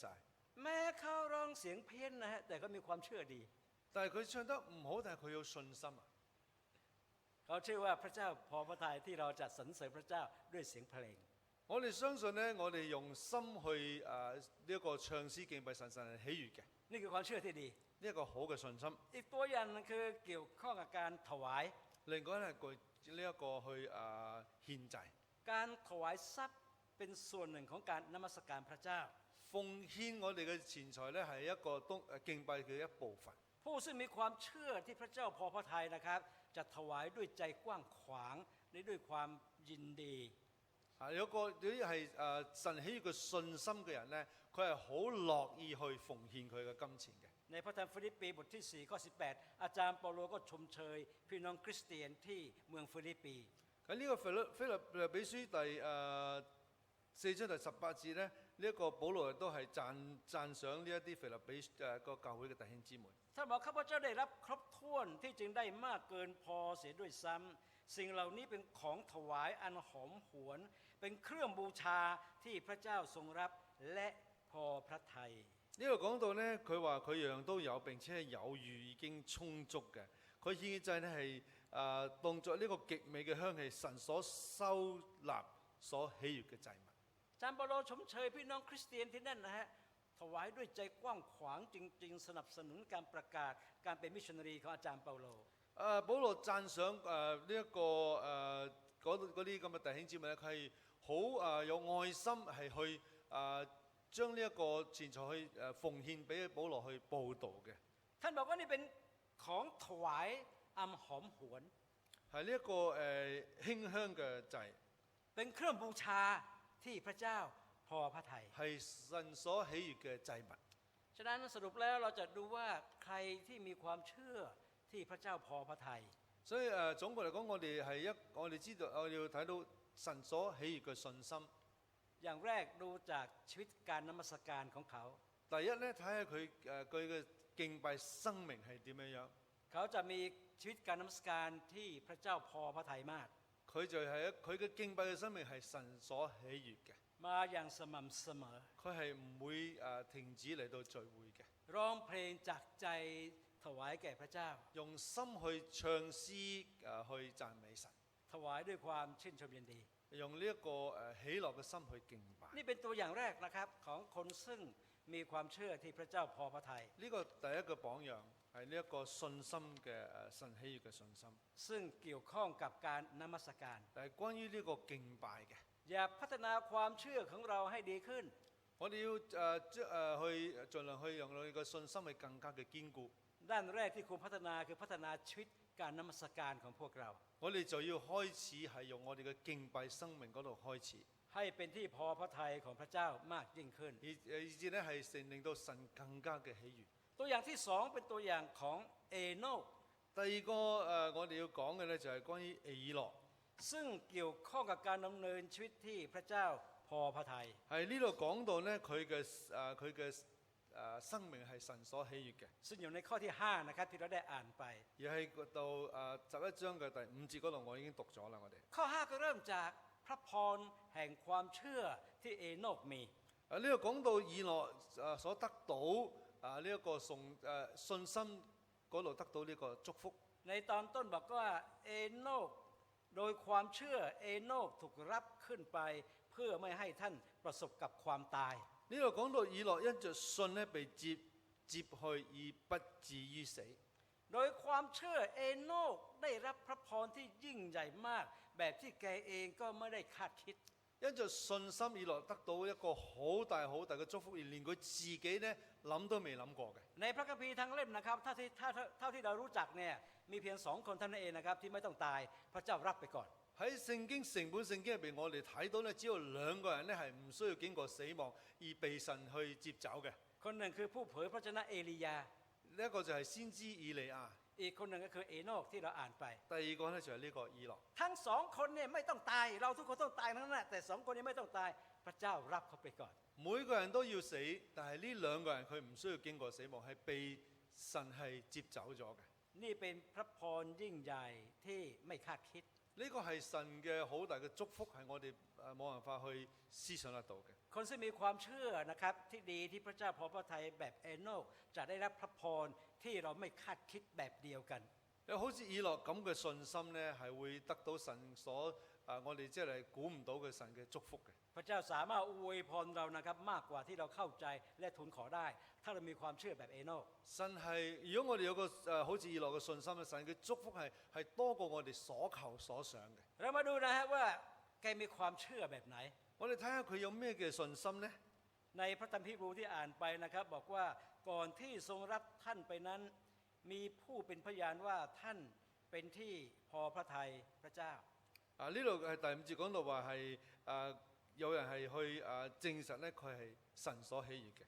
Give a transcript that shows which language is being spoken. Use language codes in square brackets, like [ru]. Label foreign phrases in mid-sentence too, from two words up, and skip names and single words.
[th] แม้เขาร้องเสียงเพี้ยนนะฮะแต่ก็มีความเชื่อดี [yue] 但係佢唱得唔好，但係佢有信心啊！ [th] เขาเชื่อว่าพระเจ้าพอพระทัยที่เราจะสรรเสริญพระเจ้าด้วยเสียงเพลง [yue] 我哋相信咧，我哋用心去呢一個唱詩敬拜神，神係喜悅嘅， [th] นี่คือความเชื่อที่ดี [yue] 呢一個好嘅信心。 [th] อีกตัวอย่างนึงคือเกี่ยวข้องกับการถวาย [yue] 另外咧係呢一個去獻祭， [th] การถวายทรัพย์เป็นส่วนหนึ่งของการนมัสการพระเจ้า [yue] 奉獻我哋嘅錢財咧係一個敬拜嘅一部分。 [th] ผู้ซึ่งมีความเชื่อที่พระเจ้าพอพระทัยนะครับ จะถวายด้วยใจกว้างขวางและด้วยความยินดี [yue] 有啲係神喜悅嘅信心嘅人咧，佢係好樂意去奉獻佢嘅金錢嘅。 [th] ในพระธรรมฟิลิปปีบทที่4ข้อ18 อาจารย์เปาโลก็ชมเชยพี่น้องคริสเตียนที่เมืองฟิลิปปี [yue] 喺呢個腓立比書第4章第18節咧，呢一個保羅都係讚賞呢一啲腓立比個教會嘅弟兄姊妹。 [th] ท่านบอกข้าพเจ้าได้รับครบถ้วนที่จึงได้มากเกินพอเสียด้วยซ้ำสิ่งเหล่านี้เป็นของถวายอันหอมหวน เป็นเครื่องบูชาที่พระเจ้าทรงรับและพอพระทัย [yue] 呢度講到咧，佢話佢樣樣都有，並且係有餘已經充足嘅。佢獻嘅祭咧係當作呢個極美嘅香氣，神所收納、所喜悅嘅祭物。 [th] อาจารย์เปาโลชมเชยพี่น้องคริสเตียนที่นั่นนะฮะถวายด้วยใจกว้างขวางจริงๆสนับสนุนการประกาศการเป็นมิชชันนารีของอาจารย์เปาโล [yue] 保羅讚賞呢一個嗰啲咁嘅弟兄姊妹咧，佢係好有愛心，係去將呢一個錢財去奉獻俾保羅去報導嘅。 [th] ท่านบอกว่านี่เป็นของถวายอันหอมหวน [yue] 係呢一個馨香嘅祭， [th] เป็นเครื่องบูชาที่พระเจ้าพอพระทัย [yue] 係神所喜悅嘅祭物。 [th] ฉะนั้นสรุปแล้วเราจะดูว่าใครที่มีความเชื่อที่พระเจ้าพอพระทัย [yue] 所以總括嚟講，我哋知道我哋要睇到神所喜悅嘅信心。 [th] อย่างแรกดูจากชีวิตการนมัสการของเขา [yue] 第一咧，睇下佢嘅敬拜生命係點樣樣。 [th] เขาจะมีชีวิตการนมัสการที่พระเจ้าพอพระทัยมาก [yue] 佢就係佢嘅敬拜嘅生命係神所喜悅嘅， [th] มาอย่างสม่ำเสมอ [yue] 佢係唔會停止嚟到聚會嘅， [th] ร้องเพลงจากใจถวายแก่พระเจ้า [yue] 用心去唱詩去讚美神， [th] ถวายด้วยความชื่นชมยินดี [yue] 用呢一個喜樂嘅心去敬拜。 [th] นี่เป็นตัวอย่างแรกนะครับของคนซึ่งมีความเชื่อที่พระเจ้าพอพระทัย [yue] 呢個第一個榜樣係呢一個信心嘅神喜悅嘅信心， [th] ซึ่งเกี่ยวข้องกับการนมัสการ [yue] 但係關於呢個敬拜嘅， [th] อย่าพัฒนาความเชื่อของเราให้ดีขึ้น [yue] 我哋要去盡量去讓我哋嘅信心係更加嘅堅固。 [th] ด้านแรกที่ควรพัฒนาคือพัฒนาชีวิตการนมัสการของพวกเรา [yue] 我哋就要開始係用我哋嘅敬拜生命嗰度開始。 [th] ให้เป็นที่พอพระทัยของพระเจ้ามากยิ่งขึ้น [yue] 以至咧係令到神更加嘅喜悅。 [th] ตัวอย่างที่สองเป็นตัวอย่างของเอโนก [yue] 第二個我哋要講嘅咧就係關於以諾， [th] ซึ่งเกี่ยวข้องกับการดำเนินชีวิตที่พระเจ้าพอพระทัย [yue] 係呢度講到咧佢嘅生命係神所喜悅嘅， [th] ซึ่งอยู่ในข้อที่5นะครับที่เราได้อ่านไป [yue] 而係到11章嘅第5節嗰度我已經讀咗啦，我哋。 [th] ข้อ5ก็เริ่มจากพระพรแห่งความเชื่อที่เอโนกมี [yue] 呢度講到以諾所得到呢一個信心嗰度得到呢個祝福。 [th] ในตอนต้นบอกว่าเอโนกโดยความเชื่อเอโนกถูกรับขึ้นไปเพื่อไม่ให้ท่านประสบกับความตาย [yue] 呢度講到以諾因着信咧被接去而不至於死。 [th] โดยความเชื่อเอโนกได้รับพระพรที่ยิ่งใหญ่มากแบบที่แกเองก็ไม่ได้คาดคิด [yue] 因着信心以來得到一個好大好大嘅祝福，而連佢自己呢諗都未諗過嘅。 [th] ในพระคัมภีร์ทั้งเล่มนะครับเท่าที่เรารู้จักเนี่ยมีเพียง2 คนเท่านั้นเองนะครับที่ไม่ต้องตายพระเจ้ารับไปก่อน [yue] 喺成本聖經入邊，我哋睇到呢，只有2個人呢係唔需要經過死亡而被神去接走嘅。 [th] คนหนึ่งคือผู้เผยพระชนะเอลียา [yue] 呢一個就係先知以利亞， [th] อีกคนหนึ่งก็คือเอโนกที่เราอ่านไป [yue] 第二個呢就係呢個以諾。 [th] ทั้ง2 คนเนี่ยไม่ต้องตายเราทุกคนต้องตายทั้งนั้นแหละแต่2 คนนี้ไม่ต้องตายพระเจ้ารับเขาไปก่อน [yue] 每個人都要死，但係呢2個人佢唔需要經過死亡，係被神係接走咗嘅。 [th] นี่เป็นพระพรยิ่งใหญ่ที่ไม่คาดคิด [yue] 呢個係神嘅好大嘅祝福，係我哋冇辦法去思想得到嘅。 [th] คนที่มีความเชื่อนะครับที่ดีที่พระเจ้าพอพระทัยแบบเอโนกจะได้รับพระพรที่เราไม่คาดคิดแบบเดียวกัน [yue] 好似以諾咁嘅信心呢，係會得到神所我哋即係估唔到嘅神嘅祝福嘅。 [th] พระเจ้าสามารถอวยพรเรานะครับมากกว่าที่เราเข้าใจและทูลขอได้ถ้าเรามีความเชื่อแบบเอโนก [yue] 神係如果我哋有個好似以諾嘅信心咧，神嘅祝福係多過我哋所求所想嘅。 [th] เรามาดูนะฮะว่าแกมีความเชื่อแบบไหน [yue] 我哋睇下佢有咩嘅信心呢？ [th] ในพระธรรมฮีบรูที่อ่านไปนะครับบอกว่าก่อนที่ทรงรับท่านไปนั้นมีผู้เป็นพยานว่าท่านเป็นที่พอพระทัยพระเจ้า [yue] 呢度係第5節講到話係有人係去證實咧佢係神所喜悅嘅。